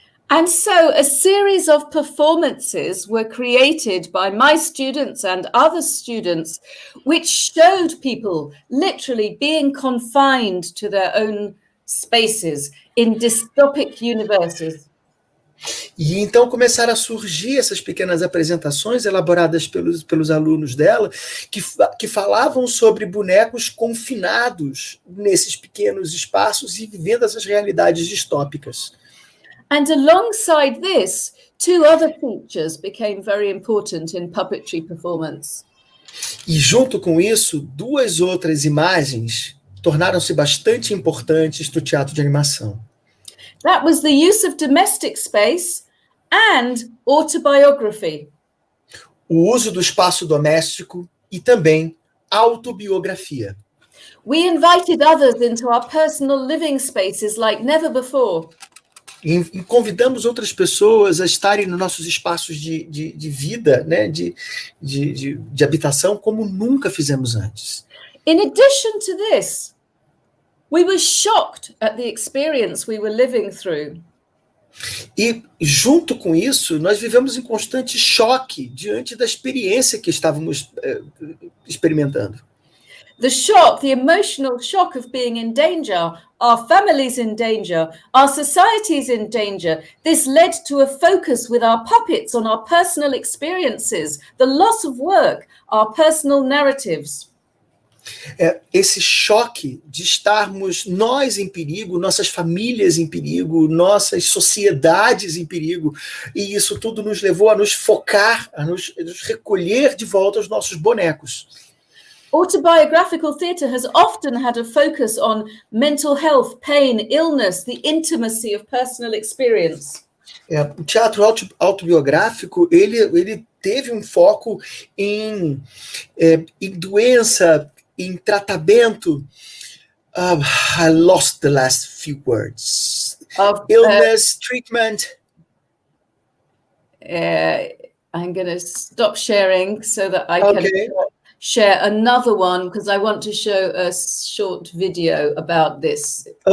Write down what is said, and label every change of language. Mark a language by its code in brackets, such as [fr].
[en] And so a series of performances were created by my students and other students, which showed people literally being confined to their own spaces in dystopic universes. [pt] E então começaram a surgir essas pequenas apresentações elaboradas pelos alunos dela, que falavam sobre bonecos confinados nesses pequenos espaços e vivendo essas realidades distópicas. [en] And alongside this, two other features became very important in puppetry performance. [pt] E junto com isso, duas outras imagens tornaram-se bastante importantes no teatro de animação. [en] That was the use of domestic space and autobiography. [pt] O uso do espaço doméstico e também autobiografia. [en] We invited others into our personal living spaces like never before. [pt] E convidamos outras pessoas a estarem nos nossos espaços de vida, né, de habitação, como nunca fizemos antes. [en] In addition to this, we were shocked at the experience we were living through. [pt] E, junto com isso, nós vivemos em constante choque diante da experiência que estávamos experimentando. [en] The shock, the emotional shock of being in danger, our families in danger, our societies in danger. This led to a focus with our puppets on our personal experiences, the loss of work, our personal narratives. [pt] Esse choque de estarmos nós em perigo, nossas famílias em perigo, nossas sociedades em perigo, e isso tudo nos levou a nos focar, a nos recolher de volta aos nossos bonecos. [en] Autobiographical theatre has often had a focus on mental health, pain, illness, the intimacy of personal experience. [pt] O teatro autobiográfico, ele teve um foco em doença, em tratamento. [en] I lost the last few words. Illness, treatment. I'm going to stop sharing so that I can share another one, because I want to show a short video about this.